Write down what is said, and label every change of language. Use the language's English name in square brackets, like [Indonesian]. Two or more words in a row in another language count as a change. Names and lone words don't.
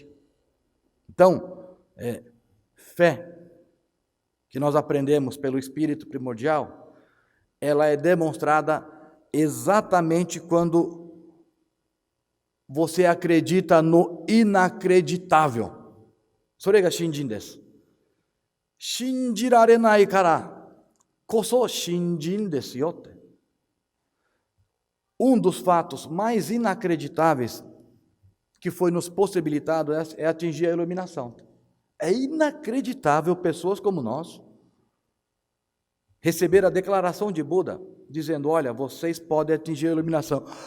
[Portuguese] Então, fé, que nós aprendemos pelo Espírito primordial, ela é demonstrada exatamente quando você acredita no inacreditável. [Japanese] それが信心です。信じられないからこそ信心ですよって。 [Portuguese] Dos fatos mais inacreditáveis que foi nos possibilitado é atingir a iluminação. É inacreditável pessoas como nós receber a declaração de Buda, dizendo, olha, vocês podem atingir a iluminação.